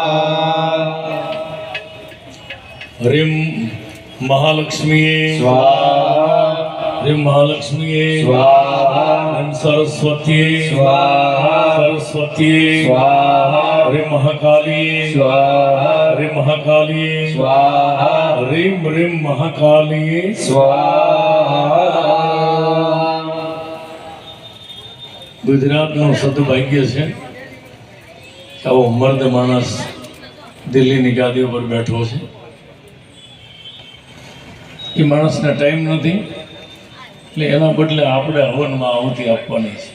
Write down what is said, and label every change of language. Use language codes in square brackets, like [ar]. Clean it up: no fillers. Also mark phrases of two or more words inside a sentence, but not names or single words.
[sa] ह्रीं महालक्ष्मीये स्वाहा ह्रीं महालक्ष्मीये स्वाहा ह्रीं सरस्वतीये स्वाहा सरस्वतीये स्वाहा ह्रीं महाकालीये स्वाहा ह्रीं महाकालीये स्वाहा ह्रीं ह्रीं महाकालीये स्वाहा। [gu] ગુજરાતનું સદભાગ્ય છે આવો મર્દ માણસ દિલ્હીની ગાદી ઉપર બેઠો છે. એ માણસને ટાઈમ નથી એટલે એના બદલે આપણે હવનમાં આહુતિ આપવાની છે.